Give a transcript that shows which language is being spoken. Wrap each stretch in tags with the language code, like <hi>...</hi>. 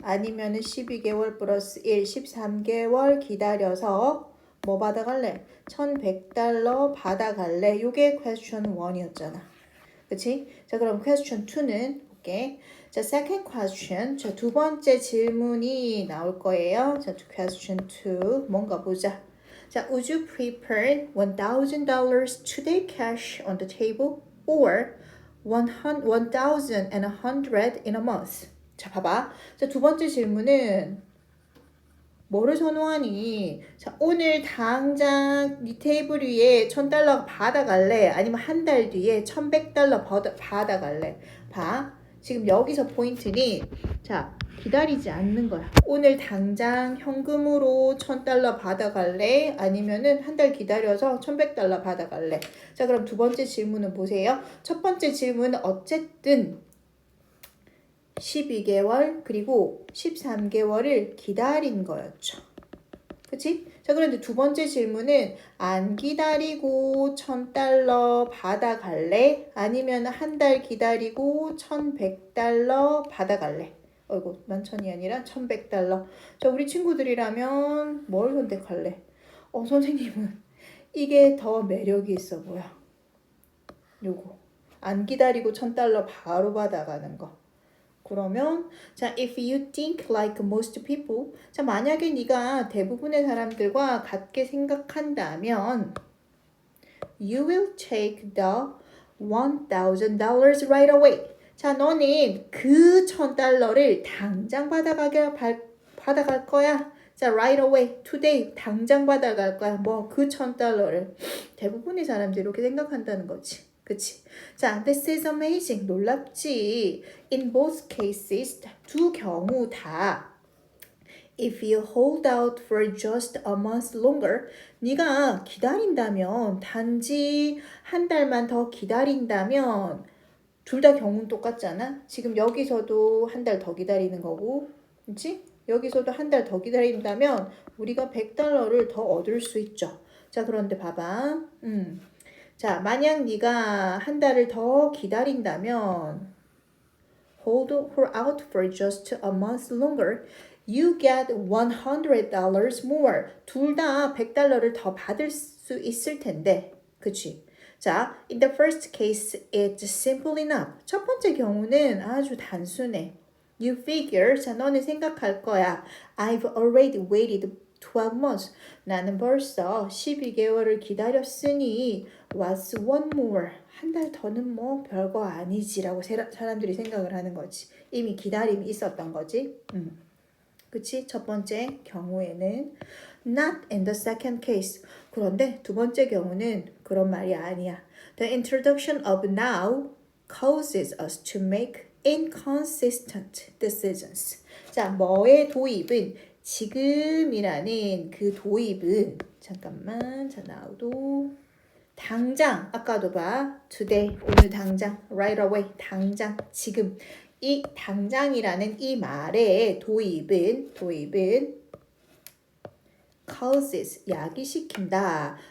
<ko>아니면은 12개월 플러스 1, 13개월 기다려서 뭐 받아갈래? $1,100 받아갈래? 요게</ko> <en>question 1</en> <ko>이었잖아. 그치? 자, 그럼</ko> <en>question 2</en> <ko>는 볼게. 자,</ko> <en>second question.</en> <ko>자, 두 번째 질문이 나올 거예요. 자,</ko> <en>question 2.</en> <ko>뭔가 보자. 자,</ko> <en>would you prefer $1,000 today cash on the table or 1,100 in a month?</en> <ko>자, 봐봐. 자, 두 번째 질문은 뭐를 선호하니? 자, 오늘 당장 네 테이블 위에 $1,000 받아갈래? 아니면 한 달 뒤에 $1,100 받아갈래? 봐. 지금 여기서 포인트니, 자, 기다리지 않는 거야. 오늘 당장 현금으로 $1,000 받아갈래? 아니면은 한 달 기다려서 $1,100 받아갈래? 자, 그럼 두 번째 질문은 보세요. 첫 번째 질문은 어쨌든 12개월 그리고 13개월을 기다린 거였죠. 그치? 자, 그런데 두 번째 질문은 안 기다리고 $1,000 받아갈래? 아니면 한 달 기다리고 $1,100 받아갈래? 어이구, 11,000이 아니라 $1,100. 자, 우리 친구들이라면 뭘 선택할래? 선생님은 이게 더 매력이 있어 보여. 요거. 안 기다리고 $1,000 바로 받아가는 거. 그러면 자,</ko> <en>if you think like most people,</en> <ko>자, 만약에 네가 대부분의 사람들과 같게 생각한다면</ko> <en>you will take the $1,000 right away.</en> <ko>자, 너는 그 $1,000를 당장 받아갈 거야. 자,</ko> <en>right away, today,</en> <ko>당장 받아갈 거야. 뭐, 그 $1,000를. 대부분의 사람들이 이렇게 생각한다는 거지. 그치? 자,</ko> <en>this is amazing.</en> <ko>놀랍지.</ko> <en>In both cases,</en> <ko>두 경우 다</ko> <en>if you hold out for just a month longer,</en> <ko>네가 기다린다면, 단지 한 달만 더 기다린다면 둘 다 경우는 똑같잖아. 지금 여기서도 한 달 더 기다리는 거고, 그치? 여기서도 한 달 더 기다린다면 우리가 $100를 더 얻을 수 있죠. 자, 그런데 봐봐. 자, 만약 네가 한 달을 더 기다린다면</ko> <en>hold out for just a month longer, you get $100 more.</en> <ko>둘 다 $100를 더 받을 수 있을 텐데. 그치? 자,</ko> <en>in the first case, it's simple enough.</en> <ko>첫 번째 경우는 아주 단순해.</ko> <en>You figure,</en> <ko>자, 너는 생각할 거야.</ko> <en>I've already waited 12 months.</en> <ko>나는 벌써 12개월을 기다렸으니</ko> <en>what's one more?</en> <ko>한 달 더는 뭐 별거 아니지라고 사람들이 생각을 하는 거지. 이미 기다림이 있었던 거지. 그치? 첫 번째 경우에는</ko> <en>not in the second case.</en> <ko>그런데 두 번째 경우는 그런 말이 아니야.</ko> <en>The introduction of now causes us to make inconsistent decisions.</en> <ko>자, 뭐의 도입은 지금이라는 그 도입은 잠깐만, 자,</ko> <en>now</en> <ko>도 당장, 아까도 봐.</ko> <en>today,</en> <ko>오늘 당장,</ko> <en>right away,</en> <ko>당장, 지금. 이 당장이라는 이 말의 도입은 causes, 야기시킨다.</ko>